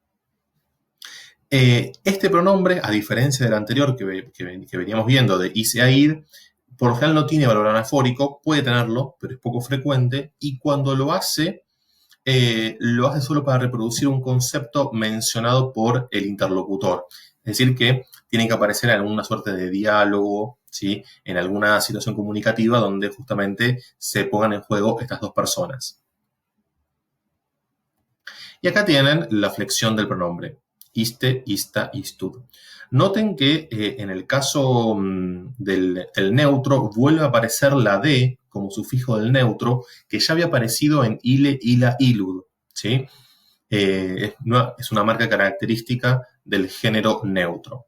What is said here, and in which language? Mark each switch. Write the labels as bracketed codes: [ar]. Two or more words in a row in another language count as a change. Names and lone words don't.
[es] Este pronombre, a diferencia del anterior que veníamos viendo de ise a id, por lo general no tiene valor anafórico, puede tenerlo, pero es poco frecuente, y cuando lo hace solo para reproducir un concepto mencionado por el interlocutor. Es decir, que tiene que aparecer en alguna suerte de diálogo, ¿sí? En alguna situación comunicativa donde justamente se pongan en juego estas dos personas. Y acá tienen la flexión del pronombre. [la] Iste, ista, istud. [es] Noten que en el caso del neutro vuelve a aparecer la D como sufijo del neutro, que ya había aparecido en [la] ile, ila, ilud, [es] ¿sí? Es una marca característica del género neutro.